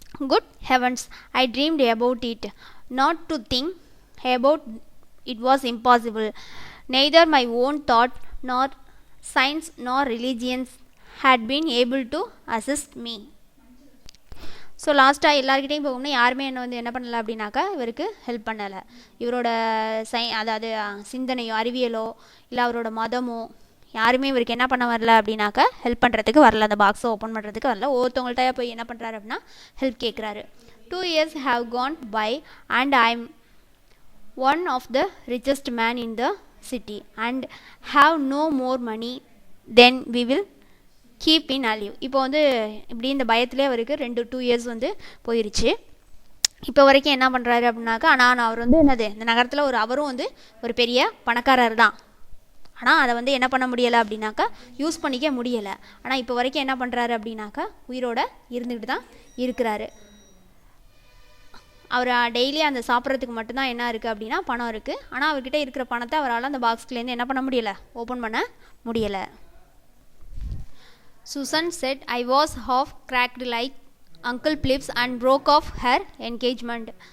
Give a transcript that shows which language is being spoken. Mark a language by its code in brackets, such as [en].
[en] Good heavens, I dreamed about it. Not to think about it was impossible. Neither my own thought nor science nor religions had been able to assist me. [ta] So லாஸ்ட்டாக எல்லாருக்கிட்டையும் போகணும்னா யாருமே என்ன பண்ணலை அப்படின்னாக்கா இவருக்கு help பண்ணலை. இவரோட அதாவது சிந்தனையோ அறிவியலோ இல்லை அவரோட மதமோ யாருமே இவருக்கு என்ன பண்ண வரல அப்படின்னாக்கா ஹெல்ப் பண்ணுறதுக்கு வரல, அந்த பாக்ஸை ஓப்பன் பண்ணுறதுக்கு வரல. ஒவ்வொருத்தவங்கள்ட்ட போய் என்ன பண்ணுறாரு அப்படின்னா ஹெல்ப் கேட்குறாரு. [en] 2 years have gone by and I am one of the richest man in the city and have no more money than we will keep in alive. [ta] இப்போ வந்து இப்படி இந்த பயத்திலே அவருக்கு 2 years வந்து போயிருச்சு. இப்போ வரைக்கும் என்ன பண்ணுறாரு அப்படின்னாக்கா, ஆனால் அவர் வந்து என்னது இந்த நகரத்தில் அவரும் வந்து ஒரு பெரிய பணக்காரர் தான். ஆனால் அதை வந்து என்ன பண்ண முடியலை அப்படின்னாக்கா யூஸ் பண்ணிக்க முடியலை. ஆனால் இப்போ வரைக்கும் என்ன பண்ணுறாரு அப்படின்னாக்கா உயிரோட இருந்துக்கிட்டு தான் இருக்கிறாரு. அவர் டெய்லி அந்த சாப்பிட்றதுக்கு மட்டும்தான் என்ன இருக்குது அப்படின்னா பணம் இருக்குது. ஆனால் அவர்கிட்ட இருக்கிற பணத்தை அவரால் அந்த பாக்ஸ்லேருந்து என்ன பண்ண முடியலை, ஓப்பன் பண்ண முடியலை. [en] Susan said I was half cracked like Uncle Plips and broke off her engagement.